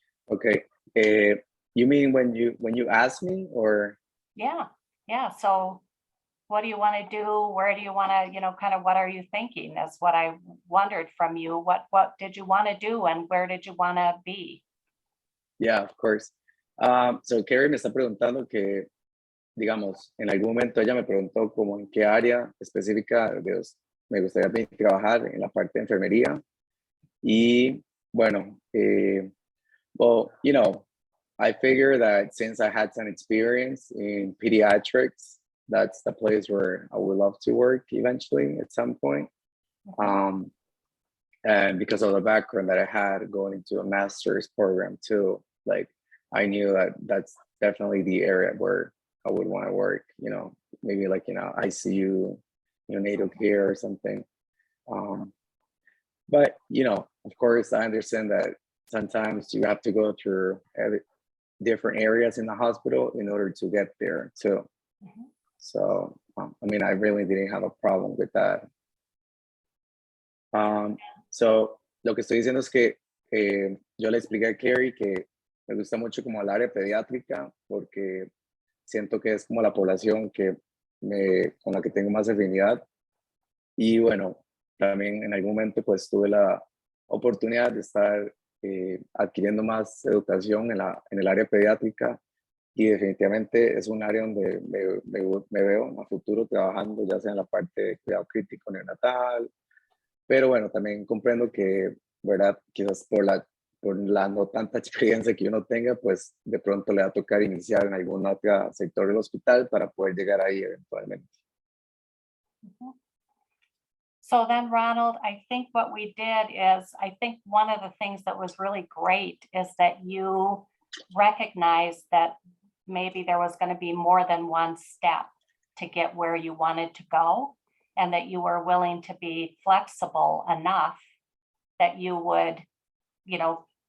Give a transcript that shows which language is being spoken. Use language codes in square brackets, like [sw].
[en] Okay. You mean when you asked me, or? Yeah. So what do you want to do? Where do you want to, you know, kind of what are you thinking? That's what I wondered from you. What did you want to do and where did you want to be? Yeah, of course. [es] So Carrie me está preguntando que, digamos, en algún momento ella me preguntó como en qué área específica me gustaría trabajar en la parte de enfermería. Y bueno, [en] well, you know, I figure that since I had some experience in pediatrics, that's the place where I would love to work eventually at some point. And because of the background that I had going into a master's program too, like I knew that that's definitely the area where I would want to work, you know, maybe like, you know, ICU, you know, natal care or something. But, you know, of course, I understand that sometimes you have to go through different areas in the hospital in order to get there too. So, I mean, I really didn't have a problem with that. [es] So, lo que estoy diciendo es que yo le expliqué a Carrie que me gusta mucho como el área pediátrica porque siento que es como la población con la que tengo más afinidad. Y bueno, también en algún momento pues tuve la oportunidad de estar adquiriendo más educación en el área pediátrica y definitivamente es un área donde me veo a futuro trabajando, ya sea en la parte de cuidado crítico neonatal, pero bueno, también comprendo que, ¿verdad? Quizás por la no tanta experiencia que uno tenga, pues de pronto le va a tocar iniciar en algún otro sector del hospital para poder llegar ahí eventualmente. [en] So then, Ronald, I think what we did is, I think one of the things that was really great is that you recognized that maybe there was going to be more than one step to get where you wanted to go, and that you were willing to be flexible enough that you would, you know,